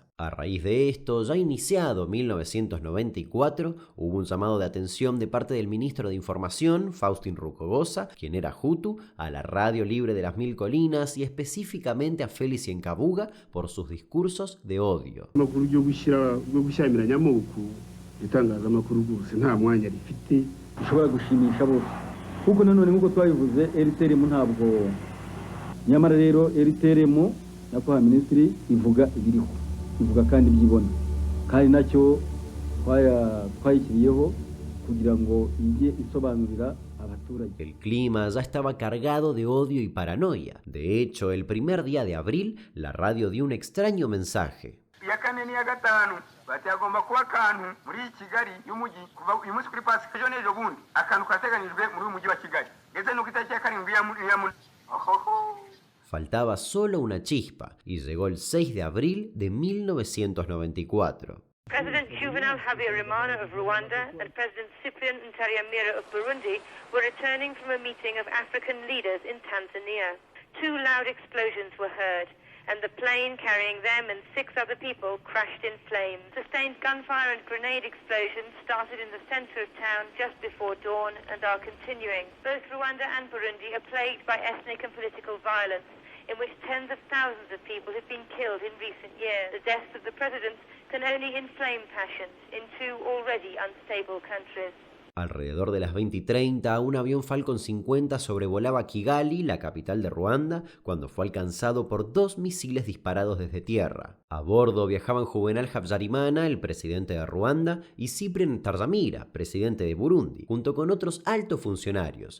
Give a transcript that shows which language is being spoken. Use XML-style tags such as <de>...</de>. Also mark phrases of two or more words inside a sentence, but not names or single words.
<es>A raíz de esto, ya iniciado 1994, hubo un llamado de atención de parte del ministro de Información, Faustin Rucogosa, quien era hutu, a la Radio Libre de las Mil Colinas y específicamente a Félix Encabuga por sus discursos de odio.</es> <rw>ivuga kandi byibona kandi nacyo twayikiriyeho kugira ngo ije isobanurira abaturage.</rw> <es>El clima ya estaba cargado de odio y paranoia. De hecho, el primer día de abril, la radio dio un extraño mensaje.</es> <rw>Ya kane ni ya gatanu batagomba kuba kantu muri Kigali y'umugi kuva uyu munsi kuri Pasika ejo n'ejo bundi akantu kateganijwe muri uyu mujyi wa Kigali ndetse no kwita cya karindwi ya</rw> <es>Faltaba solo una chispa y llegó el 6 de abril de 1994.</es> <en>President Juvenal Habyarimana of Rwanda and President Cyprien Ntaryamira of Burundi were returning from a meeting of African leaders in Tanzania. 2 loud explosions were heard, and the plane carrying them and 6 other people crashed in flames. Sustained gunfire and grenade explosions started in the center of town just before dawn and are continuing. Both Rwanda and Burundi are plagued by ethnic and political violence, in which tens of thousands of people have been killed in recent years. The deaths of the presidents can only inflame passions in 2 already unstable countries.</en> <es>Alrededor de las 20:30, un avión Falcon 50 sobrevolaba Kigali, la capital de Ruanda, cuando fue alcanzado por 2 misiles disparados desde tierra. A bordo viajaban Juvenal Habyarimana, el presidente de Ruanda, y Cyprien Ntaryamira, presidente de Burundi, junto con otros altos funcionarios.</es>